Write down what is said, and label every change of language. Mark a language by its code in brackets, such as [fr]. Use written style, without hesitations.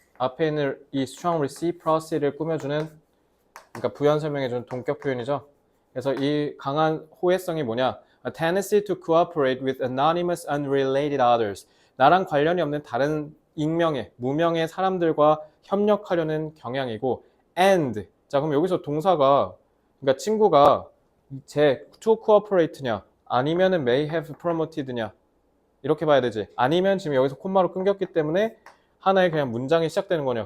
[ko] 앞에 있는 이 strong reciprocity를 꾸며주는, 그러니까 부연 설명해주는 동격 표현이죠. 그래서 이 강한 호혜성이 뭐냐? [en] A tendency to cooperate with anonymous, unrelated others. [ko] 나랑 관련이 없는 다른 익명의, 무명의 사람들과 협력하려는 경향이고, and. 자, 그럼 여기서 동사가, 그러니까 친구가 to cooperate냐, 아니면은 may have promoted냐, 이렇게 봐야 되지. 아니면 지금 여기서 콤마로 끊겼기 때문에 하나의 그냥 문장이 시작되는 거냐.